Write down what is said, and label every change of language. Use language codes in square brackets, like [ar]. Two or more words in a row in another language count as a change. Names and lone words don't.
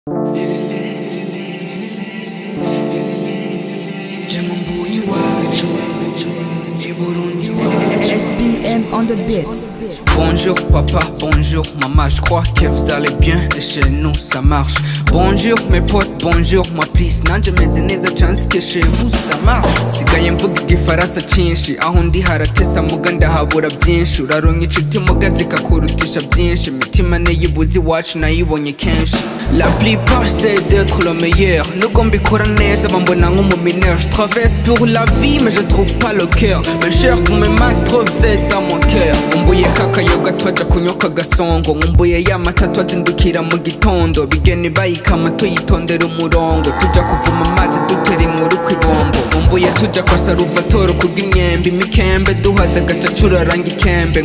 [en] SBM on the beats. [fr] Bonjour papa, bonjour maman, je crois que vous allez bien et chez nous ça marche. Bonjour mes potes, bonjour ma please, [rw] nanje meze neza [fr] chance que chez vous ça marche. [rw] Sigaye mvuga igifaransa cyinshi, aho ndi haratesa muga ndahabura byinshi. Uraronka inshuti muga zikakurutisha byinshi, imitima niyibuze iwacu nayibonye kenshi. [fr] La plupart c'est d'être le meilleur, [rw] nubwo mbikora neza bambona nk'umumineur. [fr] Je traverse pour la vie mais je trouve pas le cœur. Mes chers vous me manquez trop, vous êtes dans mon cœur. [rw] Nkumbuye kakayoga twaja kunyoka gasongo, nkumbuye ya mata twazindukira mu gitondo. Bigeni bayikama tuyitondera umurongo, tuja kuvuma amazi dutera inkuru kw'ibombo. Nkumbuye tuja kwa Saruvatoro kubw'imyembe, imikembe duhaza agacacura ranga ikembe.